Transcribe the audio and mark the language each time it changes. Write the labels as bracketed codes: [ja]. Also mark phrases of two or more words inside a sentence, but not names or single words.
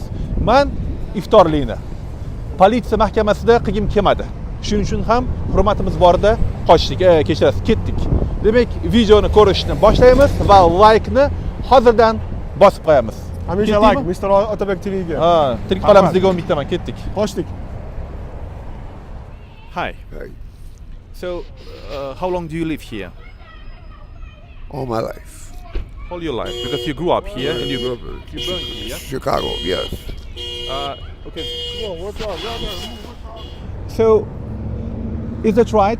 [uz] Men iftorlikni politsiya mahkamasida qilgim kelmadi. Shuning uchun ham hurmatimiz borida qochdik, kechirasiz, ketdik. Demak, videoni ko'rishni boshlaymiz va like-ni hozirdan bosib qo'yamiz. Hamisha like MrOtabekTv ga. Ha, tirik qolamiz degan umiddaman, ketdik. Qochdik. [en] Hi. Hey, So, how long do you live here? all my life. All your life, because you grew up here and you Grew up born here, yeah? Chicago, yes. Okay. So, is that right?